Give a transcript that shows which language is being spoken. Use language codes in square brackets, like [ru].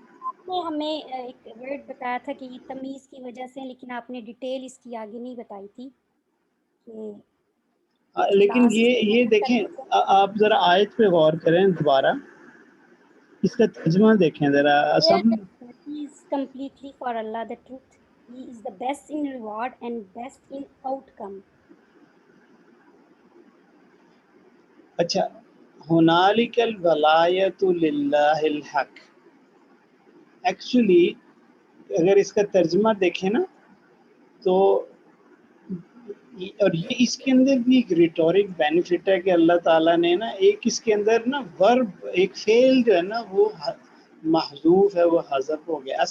[ur] آپ نے ہمیں ایک ورڈ بتایا تھا کہ یہ تمیز کی وجہ سے, لیکن آپ نے ڈیٹیل اس کی آگے نہیں بتائی تھی کہ لیکن یہ دیکھیں آپ ذرا آیت پہ غور کریں دوبارہ, اس کا ترجمہ دیکھیں ذرا. [en] He is completely for Allah the truth. He is the best in reward and best in outcome. [ur] اچھا, [ar] ہنالک الولایت للہ الحق, [ur] ایکچولی اگر اس کا ترجمہ دیکھیں نا تو اور یہ اس کے اندر بھی ایک ریٹورک بینیفٹ ہے کہ اللہ تعالیٰ نے نا ایک اس کے اندر نا ورب ایک فعل جو ہے نا وہ محذوف ہے, وہ حذف ہو گیا.